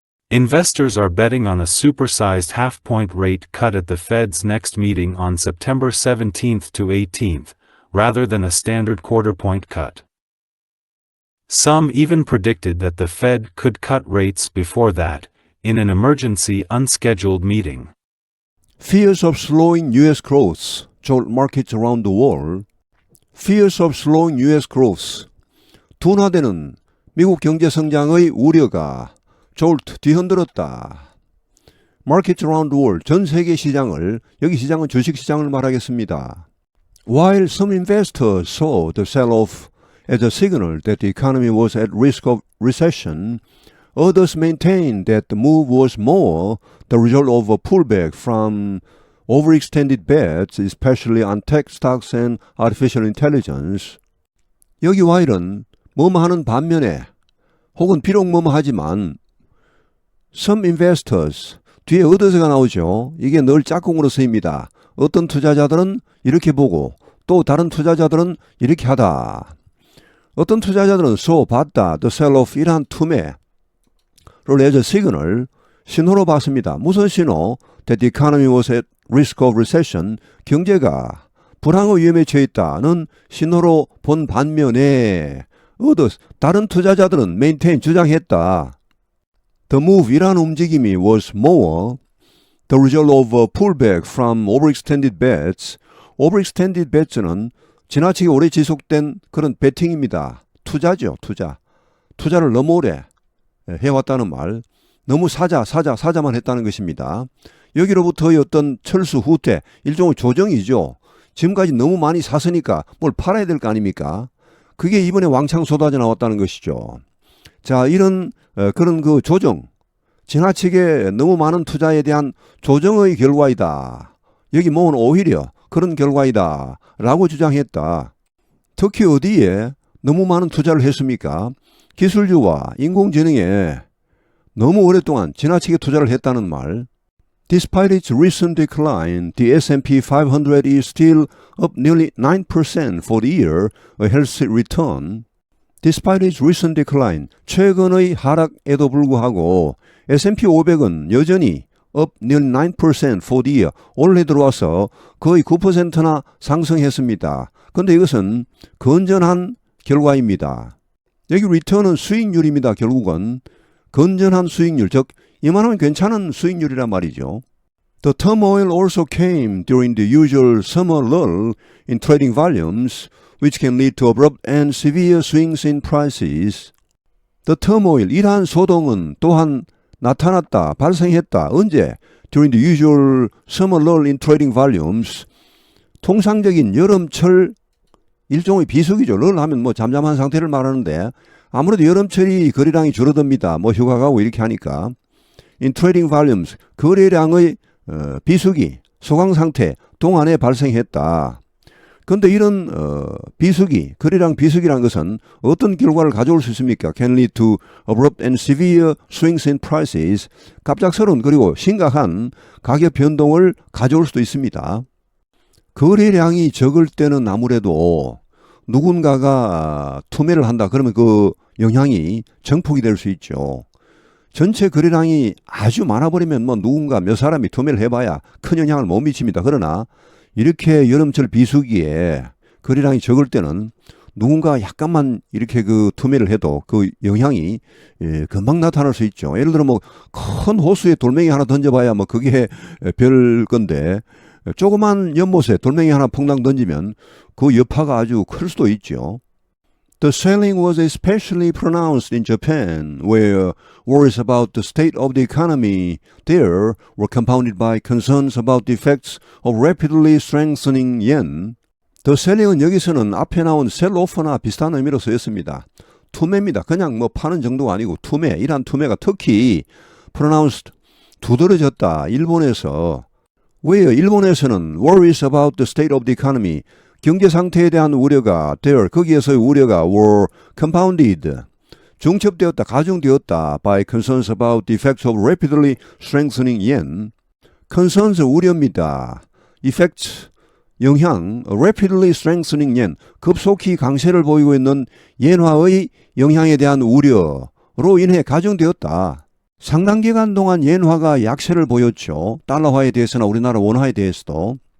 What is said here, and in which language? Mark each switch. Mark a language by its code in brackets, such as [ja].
[en] Investors are betting on a supersized half-point rate cut at the Fed's next meeting on September 17 to 18, rather than a standard quarter-point cut. Some even predicted that the Fed could cut rates before that, in an emergency unscheduled meeting. Fears of slowing U.S. growth jolt markets around the world. Fears of slowing U.S. growth. [ko] 둔화되는 미국 경제 성장의 우려가 jolt 뒤흔들었다. [en] Markets around the world, [ko] 전 세계 시장을, 여기 시장은 주식 시장을 말하겠습니다. [en] While some investors saw the sell-off as a signal that the economy was at risk of recession, others maintained that the move was more the result of a pullback from overextended bets, especially on tech stocks and artificial intelligence. [ko] 여기 while은 뭐뭐 하는 반면에 혹은 비록 뭐뭐 하지만 [en] some investors, [ko] 뒤에 others가 나오죠. 이게 늘 짝꿍으로 쓰입니다. 어떤 투자자들은 이렇게 보고 또 다른 투자자들은 이렇게 하다. 어떤 투자자들은 봤다, [en] the sell-off [ko] 이러한 투매를 [en] as a signal, [ko] 신호로 봤습니다. 무슨 신호? [en] That the economy was at risk of recession, [ko] 경제가 불황의 위험에 처해 있다는 신호로 본 반면에 others, 다른 투자자들은 maintain, 주장했다. [en] The move, [ko] 이라는 움직임이 [en] was more the result of a pullback from overextended bets. overextended bets [ko] 는 지나치게 오래 지속된 그런 베팅입니다. 투자죠, 투자. 투자를 너무 오래 해왔다는 말. 너무 사자만 했다는 것입니다. 여기로부터의 어떤 철수 후퇴, 일종의 조정이죠. 지금까지 너무 많이 샀으니까 뭘 팔아야 될 거 아닙니까? 그게 이번에 왕창 쏟아져 나왔다는 것이죠. 자, 이런 그런 그 조정, 지나치게 너무 많은 투자에 대한 조정의 결과이다. 여기 뭐는 오히려 그런 결과이다 라고 주장했다. 특히 어디에 너무 많은 투자를 했습니까? 기술주와 인공지능에 너무 오랫동안 지나치게 투자를 했다는 말. [en] Despite its recent decline, the S&P 500 is still up nearly 9% for the year, a healthy return. Despite its recent decline, [ko] 최근의 하락에도 불구하고 S&P 500은 여전히 [en] up nearly 9% for the year, [ko] 올해 들어와서 거의 9%나 상승했습니다. 그런데 이것은 건전한 결과입니다. 여기 return은 수익률입니다. 결국은 건전한 수익률, 즉 이만하면 괜찮은 수익률이란 말이죠. [en] The turmoil also came during the usual summer lull in trading volumes, which can lead to abrupt and severe swings in prices. The turmoil, [ko] 이러한 소동은 또한 나타났다, 발생했다. 언제? [en] During the usual summer lull in trading volumes. [ko] 통상적인 여름철 일종의 비수기죠. 럴 하면 뭐 잠잠한 상태를 말하는데 아무래도 여름철이 거래량이 줄어듭니다. 뭐 휴가 가고 이렇게 하니까. [en] In trading volumes, [ko] 거래량의 비수기, 소강 상태 동안에 발생했다. 그런데 이런 비수기, 거래량 비수기라는 것은 어떤 결과를 가져올 수 있습니까? [en] Can lead to abrupt and severe swings in prices. [ko] 갑작스러운 그리고 심각한 가격 변동을 가져올 수도 있습니다. 거래량이 적을 때는 아무래도 누군가가 투매를 한다. 그러면 그 영향이 정폭이 될 수 있죠. 전체 거래량이 아주 많아버리면 뭐 누군가 몇 사람이 투매를 해봐야 큰 영향을 못 미칩니다. 그러나 이렇게 여름철 비수기에 거래량이 적을 때는 누군가 약간만 이렇게 그 투매를 해도 그 영향이 금방 나타날 수 있죠. 예를 들어 뭐 큰 호수에 돌멩이 하나 던져봐야 뭐 그게 별 건데 조그만 연못에 돌멩이 하나 퐁당 던지면 그 여파가 아주 클 수도 있죠. [en] The selling was especially pronounced in Japan, where worries about the state of the economy there were compounded by concerns about the effects of rapidly strengthening yen. The selling [ko] 은 여기서는 앞에 나온 sell-off나 비슷한 의미로 쓰였습니다. 투매입니다. 그냥 뭐 파는 정도가 아니고 투매, 이러한 투매가 특히 pronounced, 두드러졌다. 일본에서. 왜요? 일본에서는 [en] worries about the state of the economy, [ko] 경제 상태에 대한 우려가 [en] there, [ko] 거기에서의 우려가 [en] were compounded, [ko] 중첩되었다, 가중되었다 [en] by concerns about the effects of rapidly strengthening yen. [ko] concerns 우려입니다. effects 영향, [en] rapidly strengthening yen, [ko] 급속히 강세를 보이고 있는 엔화의 영향에 대한 우려로 인해 가중되었다. 상당 기간 동안 엔화가 약세를 보였죠. 달러화에 대해서나 우리나라 원화에 대해서도.